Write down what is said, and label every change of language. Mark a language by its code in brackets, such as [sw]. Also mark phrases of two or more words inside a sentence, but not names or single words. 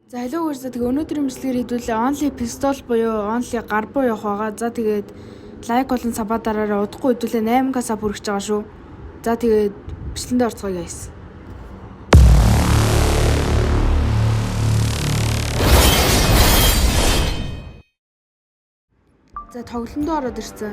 [mn] За [en] hello guys, [mn] тэгээ өнөөдрийн бичлэгээр хэдүүлээ [en] only pistol [mn] буюу only гар буу явах байгаа. За тэгээд лайк болон сабаа дараараа удахгүй хэдүүлээ 8k саб хүрэж байгаа шүү. За тэгээд бичлэгэнд орцгоё guys. За тоглолтонд ороод ирсэн.